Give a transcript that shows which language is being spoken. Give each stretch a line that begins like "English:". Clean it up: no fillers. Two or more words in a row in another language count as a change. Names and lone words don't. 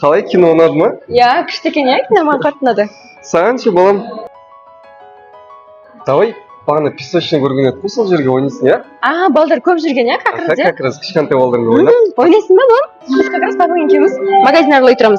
Kazakh: Қалай, кино ұнады ма? Я күшті екен, иә, кино маған қатты ұнады. Саған ше, балам? Давай, бағана песочный көрген едік қой, сол жерге ойнайсың, иә? Балдар көп жүрген, иә,
Russian: как раз, Как раз
Kazakh: кішкентай балдармен ойнап. Ойнайсың ба, балам? Біз
Russian: как раз
Kazakh: папамен екеуміз магазин аралай тұрамыз.